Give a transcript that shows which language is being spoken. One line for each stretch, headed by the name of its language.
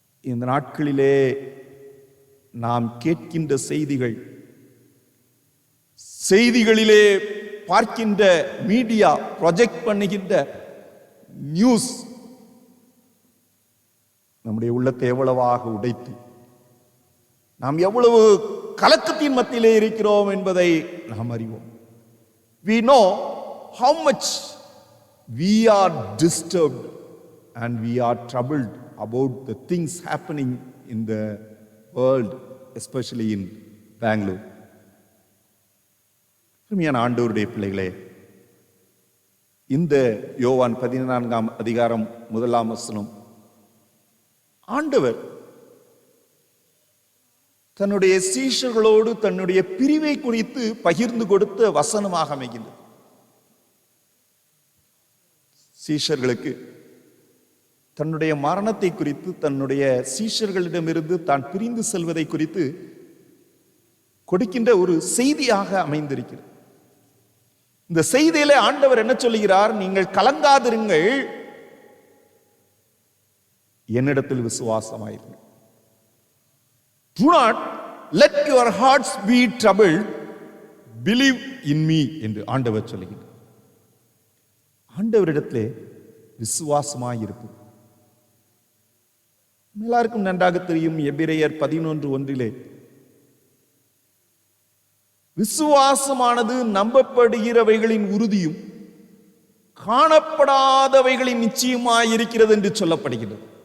Tamil: இந்த நாட்களிலே நாம் கேட்கின்ற செய்திகளிலே பார்க்கின்ற மீடியா ப்ரொஜெக்ட் பண்ணுகின்ற நியூஸ் நம்முடைய உள்ளத்தை எவ்வளவாக உடைத்து நாம் எவ்வளவு கலக்கத்தின் மத்தியிலே இருக்கிறோம் என்பதை நாம் அறிவோம்.
English: We know how much we are disturbed and we are troubled about the things happening in the world, especially in Bangalore.
Tamil: அருமையான ஆண்டவருடைய பிள்ளைகளே, இந்த யோவான் 14ஆம் அதிகாரம் 1ஆம் வசனம் ஆண்டவர் தன்னுடைய சீஷர்களோடு தன்னுடைய பிரிவை குறித்து பகிர்ந்து கொடுத்த வசனமாக அமைகின்றது. சீஷர்களுக்கு தன்னுடைய மரணத்தை குறித்து, தன்னுடைய சீஷர்களிடமிருந்து தான் பிரிந்து செல்வதை குறித்து கொடுக்கின்ற ஒரு செய்தியாக அமைந்திருக்கிறது. இந்த செய்தியிலே ஆண்டவர் என்ன சொல்லுகிறார்? நீங்கள் கலங்காதிருங்கள், என்னிடத்தில் விசுவாசமாயிருங்கள்.
English: Do not let your hearts be troubled, believe in me
Tamil: என்று ஆண்டவர் சொல்லுகிறார். ஆண்டவரிடத்திலே விசுவாசமாயிருப்பது எல்லாருக்கும் நன்றாக தெரியும். எபிரேயர் 11:1 விசுவாசமானது நம்பப்படுகிறவைகளின் உறுதியும் காணப்படாதவைகளின் நிச்சயமாயிருக்கிறது என்று சொல்லப்படுகிறது.